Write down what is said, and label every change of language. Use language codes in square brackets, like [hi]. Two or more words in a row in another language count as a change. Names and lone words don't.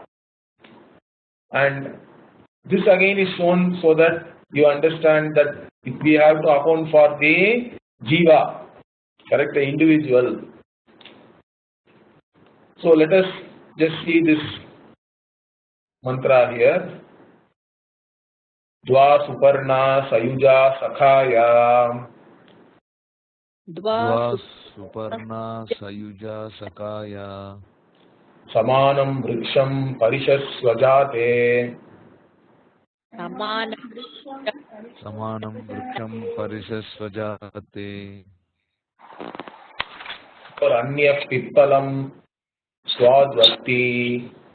[en] And this again is shown so that you understand that we have to account for the jiva, correct, the individual. So let us just see this mantra here. [sa] द्वा सुपर्णा सयुजा सखाया. द्वा सुपर्णा सयुजा सखाया. समानं वृक्षं परिषस्वजाते. समानं वृक्षं परिषस्वजाते. अन्यः पिप्पलं स्वाद्वत्ति.